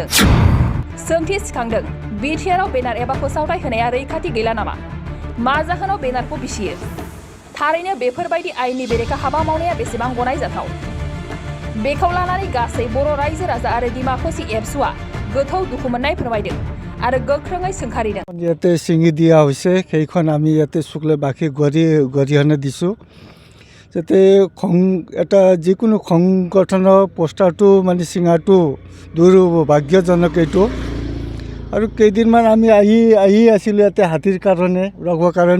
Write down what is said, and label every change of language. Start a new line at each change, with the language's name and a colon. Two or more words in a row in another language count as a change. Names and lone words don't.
Bodo: सोंथि सिखांदों, बिटिआरआव बेनार एबा फोसावथाय होनाया रैखाथि गैला नामा? मा जाहोनाव बेनारखौ बिसियो? थारैनो बेफोरबायदि आयेननि बेरेखा हाबा मावनाया बेसेबां गनायजाथाव? बेखौ लानानै गासै बर' रायजो राजा आरो डिमाकुसि एबसुआ गोथौ दुखु मोननाय फोरमायदों आरो गोख्रोङै सोंखारिदों।
Assamese: ইয়াতে ছিঙি দিয়া হৈছে, সেইখন আমি ইয়াতে শুক্লে বাকী গৰিহণা দিছোঁ যাতে এটা যিকোনো সংগঠনৰ পোষ্টাৰটো মানে ছিঙাটো দুৰ্ভাগ্যজনক। এইটো আৰু কেইদিনমান আমি আহি আছিলোঁ ইয়াতে হাতীৰ কাৰণে ৰখবৰ কাৰণে।